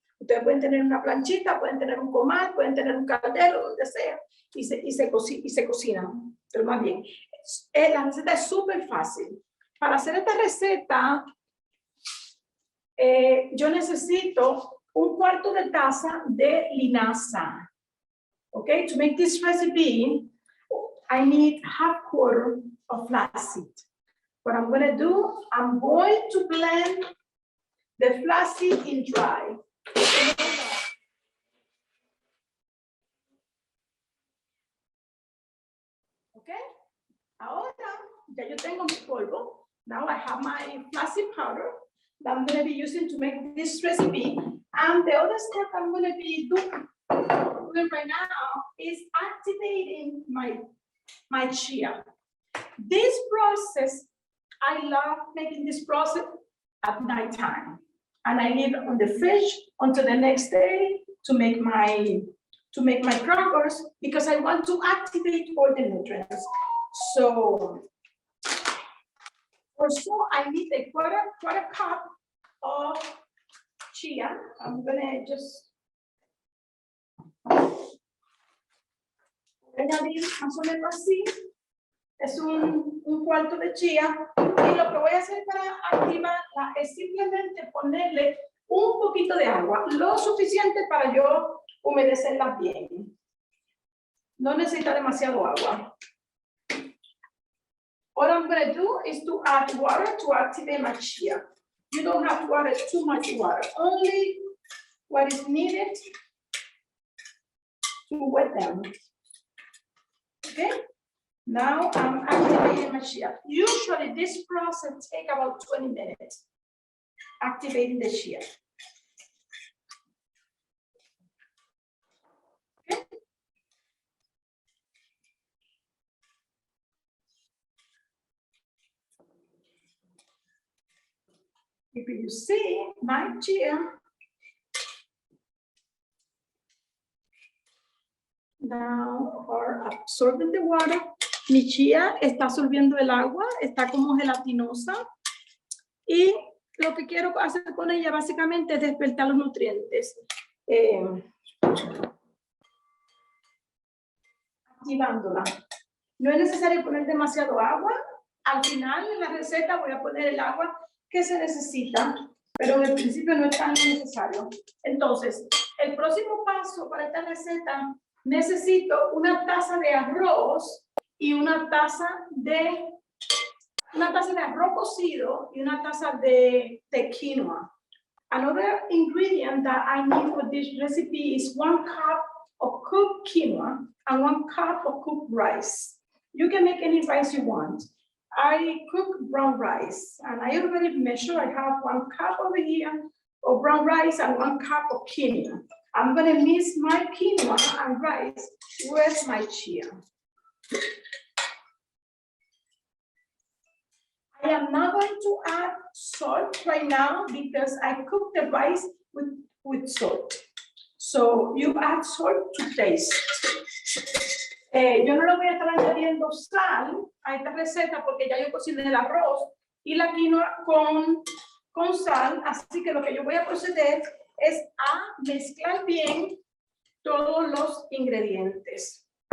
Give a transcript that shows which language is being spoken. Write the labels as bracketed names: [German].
[Spanish] Ustedes pueden tener una planchita, pueden tener un comal, pueden tener un caldero, donde sea, y se cocinan, pero más bien. La receta es súper fácil. Para hacer esta receta, yo necesito 1/4 de taza de linaza. [English] Okay, to make this recipe, I need 1/2 of flaxseed. What I'm going to do, I'm going to blend the flaxseed in dry. Okay, [Spanish] ahora ya yo tengo mi polvo. [English] Now I have my flaxseed powder. that I'm gonna be using to make this recipe. And the other step I'm gonna be doing right now is activating my chia. This process, I love making this process at nighttime. And I leave it on the fridge until the next day to make my crackers because I want to activate all the nutrients. So for sure, I need a quarter cup of chia. I'm gonna just [Spanish] añadir más o menos así. Es un cuarto de chía. Y lo que voy a hacer para activarla es simplemente ponerle un poquito de agua, lo suficiente para yo humedecerla bien. No necesita demasiado agua. [English] What I'm going to do is to add water to activate my chia. You don't have to add too much water, only what is needed to wet them. Okay? Now I'm activating my chia. Usually this process takes about 20 minutes, activating the chia. Okay? If you see my chia, now are absorbing the water. [Spanish] Mi chía está absorbiendo el agua, está como gelatinosa. Y lo que quiero hacer con ella básicamente es despertar los nutrientes. Activándola. No es necesario poner demasiado agua. Al final en la receta voy a poner el agua que se necesita, pero en el principio no es tan necesario. Entonces, el próximo paso para esta receta, necesito una taza de arroz y una taza de arroz cocido y una taza de quinoa. [English] Another ingredient that I need for this recipe is 1 cup of cooked quinoa and 1 cup of cooked rice. You can make any rice you want. I cook brown rice and I already measure. I have 1 cup over here of brown rice and 1 cup of quinoa. I'm going to mix my quinoa and rice with my chia. I am not going to add salt right now because I cook the rice with salt. So you add salt to taste. [Spanish] Yo no le voy a estar añadiendo sal a esta receta porque ya yo cociné el arroz y la quinoa con sal, así que lo que yo voy a proceder es a mezclar bien todos los ingredientes.